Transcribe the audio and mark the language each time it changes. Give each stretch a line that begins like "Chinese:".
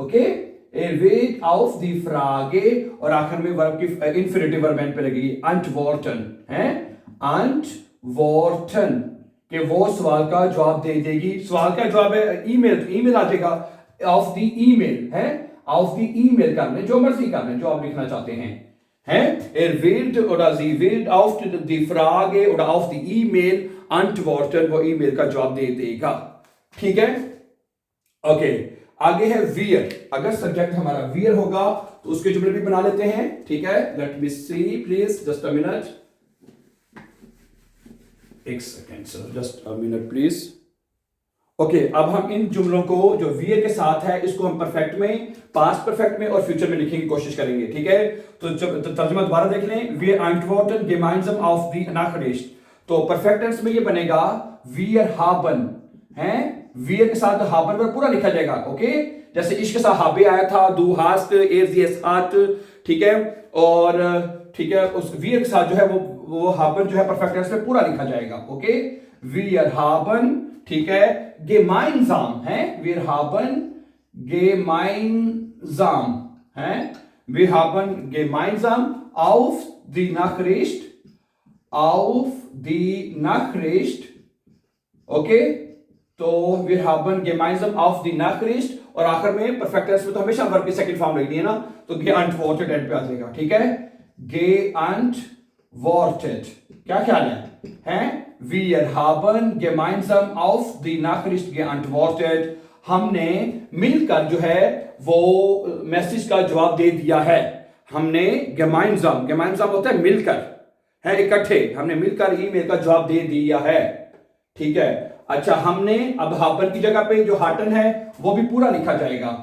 Hindi: Okay,
German: Er wird auf die Frage,
Hindi: और आखिर में वर्ब की इंफिनिटिव वर्ब एंड पे लगेगी antworten, है? antworten, कि वो सवाल का जवाब दे देगी. सवाल का जवाब है ईमेल, तो ईमेल आ जाएगा ऑफ द ईमेल, है? ऑफ द ईमेल करने, जो मर्जी करने, जो आप लिखना चाहते हैं.
German: Er wird oder sie wird auf die Frage oder auf die E-Mail antworten,
Hindi: वो ईमेल का जवाब दे देगा. ठीक है. ओके, आगे है वियर. अगर सब्जेक्ट हमारा वियर होगा तो उसके जुमले भी बना लेते हैं. ठीक है, let मी C please, just a minute, एक second sir, just a minute please. Okay, अब हम इन जुमलों को जो वियर के साथ है इसको हम परफेक्ट में, पास्ट परफेक्ट में और फ्यूचर में लिखने की कोशिश करेंगे. ठीक है, तो तर्जुमा दोबारा देख लें.
German: Wir antworten gemeinsam auf die Nachricht.
Hindi: तो परफेक्ट टेंस में ये बनेगा
German: wir haben,
Hindi: हैं? वियर के साथ हाबन पर पूरा लिखा जाएगा. ओके, जैसे इश्क के साथ हाबे आया था, दू हास्ट, एर जी एस हाट. ठीक है, और ठीक है, उस वियर के साथ जो है वो हाबन जो है परफेक्ट टेंस में पूरा लिखा जाएगा. ओके,
German: wir haben,
Hindi: ठीक है, gemeinsam, है?
German: wir haben gemeinsam, है? wir haben gemeinsam auf die Nachricht, auf die Nachricht.
Hindi: Okay, तो
German: wir haben gemeinsam auf die Nachricht,
Hindi: और आखिर में परफेक्ट टेंस में तो हमेशा वर्ब की सेकंड फॉर्म लगनी है ना, तो geantwortet एंड पे आ जाएगा. ठीक है, geantwortet. क्या ख्याल है? हैं?
German: Wir haben gemeinsam auf die Nachricht geantwortet.
Hindi: हमने मिलकर जो है वो मैसेज का जवाब दे दिया है. हमने gemeinsam, gemeinsam होता है मिलकर, है, इकट्ठे. हमने मिलकर ईमेल का जवाब दे दिया है. ठीक है. अच्छा, हमने अब हाबन की जगह पे जो हाटन है वो भी पूरा लिखा जाएगा.